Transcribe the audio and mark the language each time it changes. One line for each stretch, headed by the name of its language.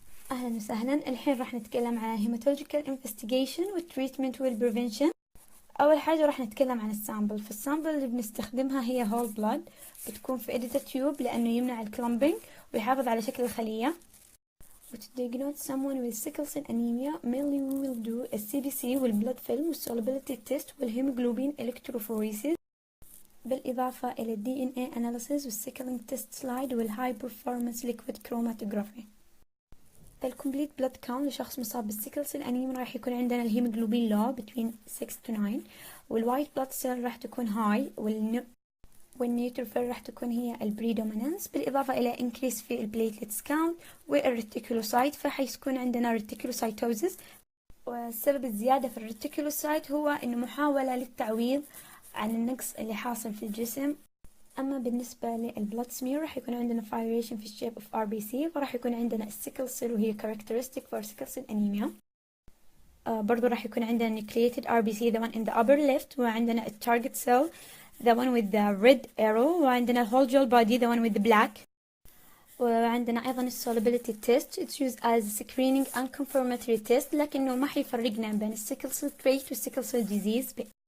Arabic: أهلا وسهلا. الحين راح نتكلم عن hematological investigation والtreatment والprevention. أول حاجة راح نتكلم عن السامبل. في السامبل اللي بنستخدمها هي whole blood، بتكون في edited tube لأنه يمنع الكلامبينج ويحافظ على شكل الخلية.
English: To diagnose someone with sickle cell anemia, mainly we will do a CBC والblood film والsolubility test والhemoglobin electrophoresis
Arabic: بالإضافة إلى
English: DNA analysis والsickling test slide والhigh performance liquid chromatography.
Arabic: الكومبليت بلاد كاونت لشخص مصاب بالسيكل سيل انيميا راح يكون عندنا الهيموجلوبين لو
English: between 6 to 9
Arabic: والوايت بلاد سيل راح تكون هاي والنيوتروفيل راح تكون هي البريدومينانس بالإضافة إلى increase في البليتلتس كاونت والريتيكولوسايت فحيكون عندنا ريتيكولوسايتوزس. والسبب الزيادة في الريتيكولوسايت هو إنه محاولة للتعويض عن النقص اللي حاصل في الجسم. أما بالنسبة للبلاد سمير راح يكون عندنا فايريشن في الشيب اوف RBC وراح يكون عندنا السيكل سيل وهي
English: characteristic for sickle cell anemia.
Arabic: برضو راح يكون عندنا nucleated RBC
English: the one in the upper left
Arabic: وعندنا target cell
English: the one with the red arrow
Arabic: وعندنا whole gel body
English: the one with the black.
Arabic: وعندنا أيضا solubility test
English: it's used as a screening and confirmatory test
Arabic: لكنه ما حيفرقنا بين السيكل سيل trait والسيكل سيل disease.